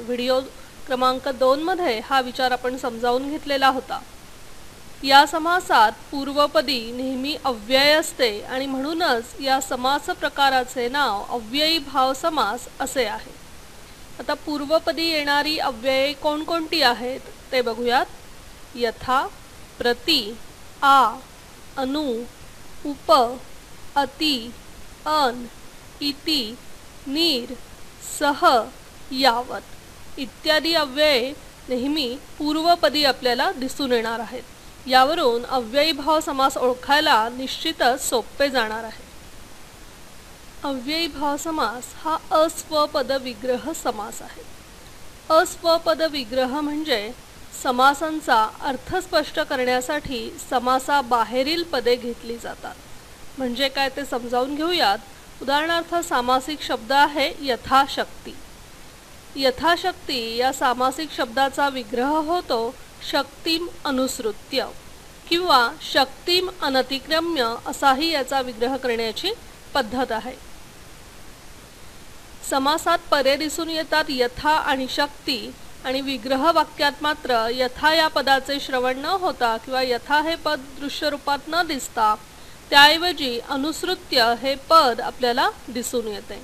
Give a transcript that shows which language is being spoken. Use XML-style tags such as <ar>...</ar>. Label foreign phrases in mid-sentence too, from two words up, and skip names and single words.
<mr>व्हिडिओ क्रमांक 2 मध्ये हा विचार आपण समजावून घेतलेला होता. या समासात पूर्वपदी नेहमी अव्यय असते आणि म्हणूनच या समास प्रकाराचे नाव अव्ययी भाव समास असे आहे. आता पूर्वपदी येणारी अव्यये कोणकोणती आहेत ते बघूयात. यथा, प्रति, आ, अनु, उप, अति, अन, इति, नीर, सह, यावत इत्यादी अव्यये नेहमी पूर्वपदी आपल्याला दिसून येणार आहेत. यावरून अव्ययी भाव समास ओळखायला निश्चितच सोपे जाणार आहे. अव्ययी भाव समास हा अस्वपद विग्रह समास आहे. अस्वपद विग्रह म्हणजे समासांचा अर्थ स्पष्ट करण्यासाठी समासाबाहेरील पदे घेतली जातात. म्हणजे काय ते समजावून घेऊयात. उदाहरणार्थ सामासिक शब्द आहे यथाशक्ती. यथाशक्ती या सामासिक शब्दाचा विग्रह होतो</mr> <sa>शक्तिम अनुसृत्य</sa> <mr>किंवा</mr> <sa>शक्तिम अनतिक्रम्य</sa> <mr>असाही याचा विग्रह करण्याची पद्धत आहे. समासात परे दिसून येतात यथा आणि शक्ती, आणि विग्रह वाक्यात मात्र यथा या पदाचे श्रवण न होता किंवा यथा हे पद दृश्य रूपात न दिसता त्याऐवजी अनुसृत्य हे पद आपल्याला दिसून येते.</mr>